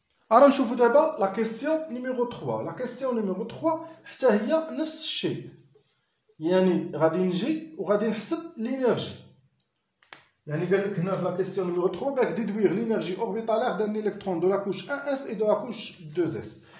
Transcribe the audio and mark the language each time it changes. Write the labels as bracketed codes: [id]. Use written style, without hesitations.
[fr] Alors [ar] نشوفوا دابا [fr] la question numéro 3. La question numéro 3 [ar] حتى هي نفس الشيء. يعني غادي نجي وغادي نحسب l'énergie. يعني قال لك هنا في [fr] la question numéro 3 [ar] قال لك [fr] déduire l'énergie orbitalaire d'un électron de la couche 1s et de la couche 2s.